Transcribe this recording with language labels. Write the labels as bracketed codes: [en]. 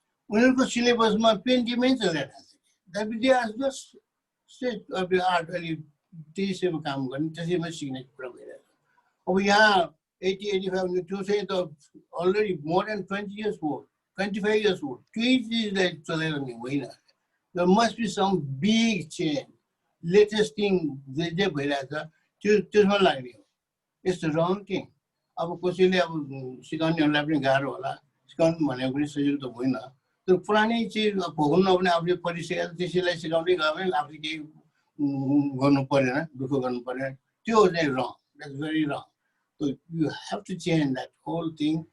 [ne] उनीहरूको सिलेबसमा पेन्टियमै चलिरहेको छ। आर्ट अलि त्यसैमा काम गर्ने, त्यसैमा सिक्ने कुरा भइरहेको छ। अब यहाँ 80-85 त्यो चाहिँ त [en] already more than 20 years old, [ne] 25 years old, त्यही चिजलाई चलाइरहने होइन। [en] There must be some big change, latest thing [ne] जे भइरहेछ त्यसमा लाग्ने हो। [en] It's wrong thing. [ne] अब कसैले अब सिकाउनेहरूलाई पनि गाह्रो होला, सिकाउनु भनेको पनि सजिलो त होइन। तर पुरानै चिज भोग्नु नभने आफूले पढिसकेर त्यसैलाई सिकाउँदै गयो भने आफूले केही गर्नु परेन, दुःख गर्नु परेन। त्यो चाहिँ [en] Wrong, that's very wrong. You have to change that whole thing.